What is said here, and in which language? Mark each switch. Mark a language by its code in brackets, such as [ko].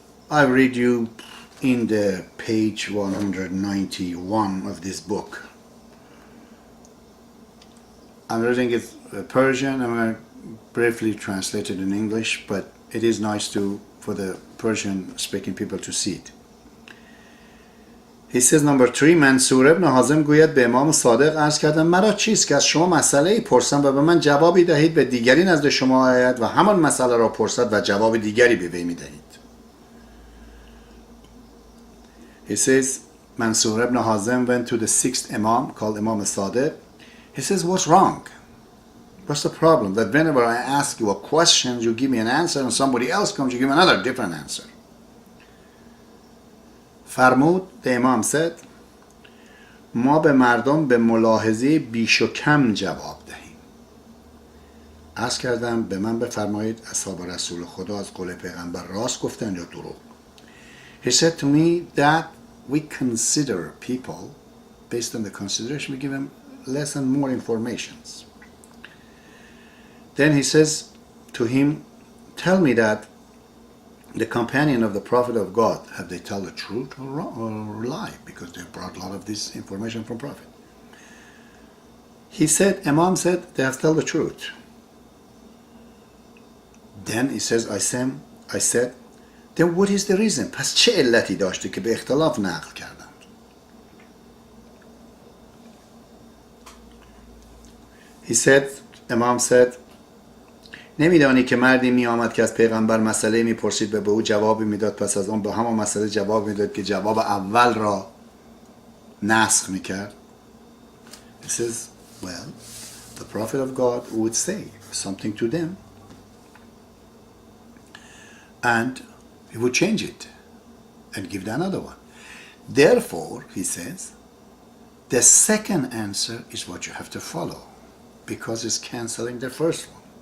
[en] I read you in the page 191 of this book. I'm reading it Persian. I'm going to briefly translate it in English, but it is nice for the Persian speaking people to see it. He says number 3 [fa] منصور ابن حازم گوید به امام صادق عرض کردم مرا چیست که از شما مسئله پرسم و به من جوابی دهید به دیگری نزد شما آید و همان مسئله را پرسد و جواب دیگری به وی میدهید. [en] He says Mansur ibn Hazim went to the 6th Imam called Imam Sadiq. He says, what's wrong? What's the problem? That whenever I ask you a question, you give me an answer, and somebody else comes, you give me another different answer. [fa] فرمود, [en] the Imam said, [fa] ما به مردم به ملاحظه بیش و کم جواب دهیم. عرض کردم به من بفرمایید اصحاب رسول خدا از قول پیغمبر راست گفتن یا دروغ. [en] He said to me that we consider people, based on the consideration, we give them less and more informations. Then he says, to him, tell me that the companion of the Prophet of God, have they tell the truth or lie? Because they brought a lot of this information from Prophet. He said, Imam said, they have tell the truth. Then he says, I said, then what is the reason? [fa] پس چه علتی داشته که به اختلاف نقل کردند؟ [en] He said, Imam said, [fa] نمیدانی که مردی می آمد که از پیغمبر مسئله می پرسید و به او جوابی میداد، پس از اون به همان مسئله جواب میداد که جواب اول را نسخ میکرد. [en] He says, well, the Prophet of God would say something to them and he would change it and give another one. Therefore, he says, the second answer is what you have to follow because it's cancelling the first one.